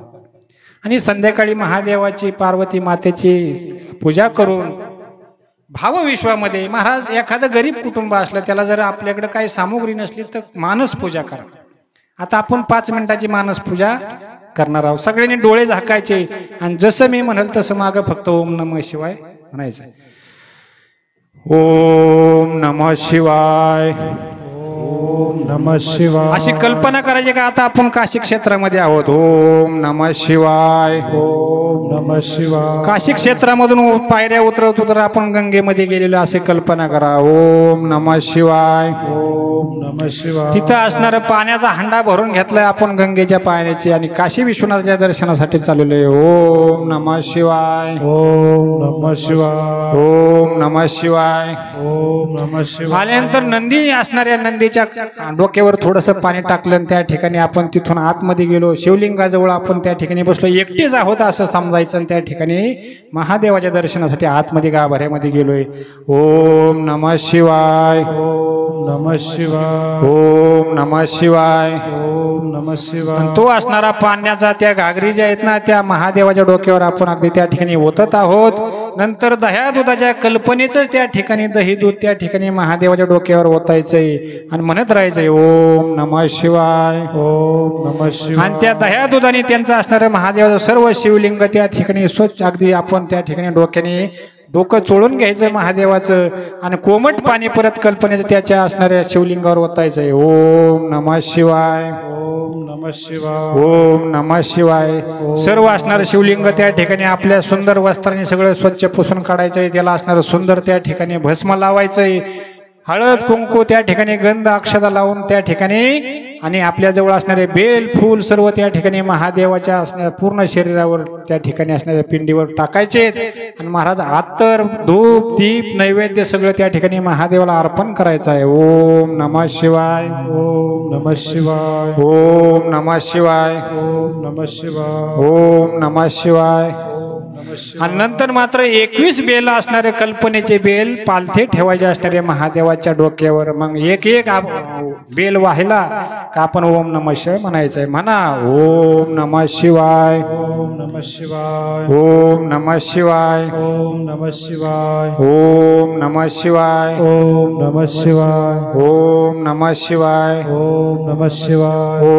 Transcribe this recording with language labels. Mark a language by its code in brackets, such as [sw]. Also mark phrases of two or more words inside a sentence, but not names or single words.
[mr] आणि संध्याकाळी महादेवाची पार्वती मातेची पूजा करून भावविश्वामध्ये महाराज एखादं गरीब कुटुंब असलं त्याला जर आपल्याकडे काही सामुग्री नसली तर मानस पूजा करा. आता आपण 5 मिनिटाची मानस पूजा करणार आहोत. सगळ्यांनी डोळे झाकायचे आणि जसं मी म्हणाल तसं मागं फक्त [sa] ओम नमः शिवाय [mr] म्हणायचं. [sa] ओम नमः शिवाय, ओम नमः शिवाय. [mr] अशी कल्पना करायची का आता आपण काशी क्षेत्रामध्ये आहोत. [sa] ओम नमः शिवाय, ओम नमः शिवाय. [mr] काशी क्षेत्रामधून पायऱ्या उतरवतो तर आपण गंगेमध्ये गेलेलो असे कल्पना करा. [sa] ओम नमः शिवाय, ओम नमः शिवाय. [mr] तिथं असणारं पाण्याचा हंडा भरून घेतलाय आपण गंगेच्या पाण्याची आणि काशी विश्वनाथाच्या दर्शनासाठी चाललेलो आहे. [sa] ओम नमः शिवाय, ओम नमः शिवाय, ओम नमः शिवाय. ओम नमः शिवाय. [mr] आल्यानंतर नंदी असणाऱ्या नंदीच्या डोक्यावर थोडंसं पाणी टाकलं, त्या ठिकाणी आपण तिथून आतमध्ये गेलो. शिवलिंगाजवळ आपण त्या ठिकाणी बसलो, एकटेच आहोत असं समजायचं. त्या ठिकाणी महादेवाच्या दर्शनासाठी आतमध्ये गाभाऱ्यामध्ये गेलोय. [sa] ओम नमः शिवाय, ओम नमः शिवाय, ओम नमः शिवाय, ओम नमः शिवाय. [mr] तो असणारा पाण्याचा त्या घागरी ज्या आहेत ना त्या महादेवाच्या डोक्यावर आपण अगदी त्या ठिकाणी ओतत आहोत. नंतर दह्या दुधाच्या कल्पनेच त्या ठिकाणी दही दूध त्या ठिकाणी महादेवाच्या डोक्यावर ओतायचंय आणि म्हणत राहायचंय [sa] ओम नमः शिवाय, [mr] ओम नमः शिवाय. आणि त्या दह्या दुधाने त्यांचं असणारं महादेवाचं सर्व शिवलिंग त्या ठिकाणी स्वच्छ अगदी आपण त्या ठिकाणी डोक्याने डोकं चोळून घ्यायचं महादेवाचं आणि कोमट पाणी परत कल्पनेचं त्याच्या असणाऱ्या शिवलिंगावर ओतायचंय. [sa] ओम नमः शिवाय, ओम नमः शिवाय, ओम नमः शिवाय. [mr] सर्व असणारं शिवलिंग त्या ठिकाणी आपल्या सुंदर वस्त्राने सगळं स्वच्छ पुसून काढायचंय. त्याला असणारं सुंदर त्या ठिकाणी भस्म लावायचंय. हळद कुंकू त्या ठिकाणी गंध अक्षता लावून त्या ठिकाणी आणि आपल्या जवळ असणारे बेल फूल सर्व त्या ठिकाणी महादेवाच्या असणाऱ्या पूर्ण शरीरावर त्या ठिकाणी असणाऱ्या पिंडीवर टाकायचे आणि महाराज अत्तर धूप दीप नैवेद्य सगळं त्या ठिकाणी महादेवाला अर्पण करायचं आहे. [sa] ओम नमः शिवाय, ओम नमः शिवाय, ओम नमः शिवाय, ओम नमः शिवाय, ओम नमः शिवाय. नमः शिवाय. [mr] आणि नंतर मात्र 21 बेल असणारे कल्पनेचे बेल पालथे ठेवायचे असणारे महादेवाच्या डोक्यावर. मग एक एक बेल वाहिला का आपण [sa] ओम नमः शिवाय [mr] म्हणायचंय. [sa] म्हणा ओम नमः शिवाय, ओम नमः शिवाय, ओम नमः शिवाय, ओम नमः शिवाय, ओम नमः शिवाय, ओम नमः शिवाय, ओम नमः शिवाय, ओम नमः शिवाय,